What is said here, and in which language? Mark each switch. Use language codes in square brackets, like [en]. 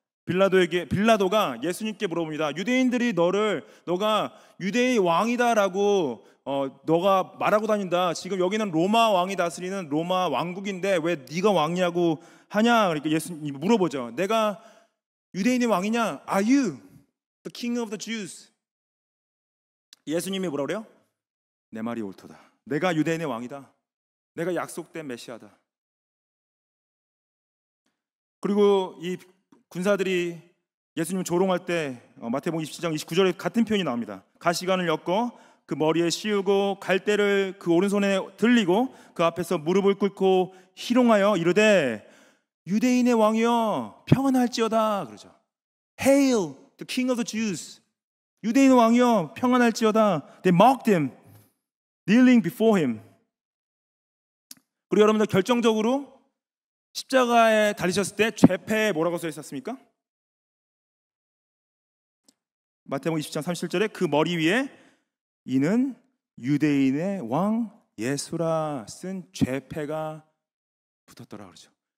[ko] 빌라도가 예수님께 물어봅니다. 유대인들이 너가 유대의 왕이다라고 너가 말하고 다닌다. 지금 여기는 로마 왕이 다스리는 로마 왕국인데 왜 네가 왕이라고 하냐? 그러니까 예수님 물어보죠. 내가 유대인의 왕이냐? [en] Are you the king of the Jews? [ko] 예수님이 뭐라 그래요? 내 말이 옳도다. 내가 유대인의 왕이다. 내가 약속된 메시아다. 그리고 이 군사들이 예수님 조롱할 때 마태복음 27장 29절에 같은 표현이 나옵니다. 가시관을 엮어 그 머리에 씌우고 갈대를 그 오른손에 들리고 그 앞에서 무릎을 꿇고 희롱하여 이르되 유대인의 왕이여 평안할지어다 그러죠. [en] Hail the king of the Jews. [ko] 유대인의 왕이여 평안할지어다. [en] They mocked him, kneeling before him. [ko] 그리고 여러분들 결정적으로 십자가에 달리셨을 때 죄패에 뭐라고 써 있었습니까? 마태복음 20장 37절에 그 머리 위에 이는 유대인의 왕 예수라 쓴 죄패가 붙었더라 그러죠.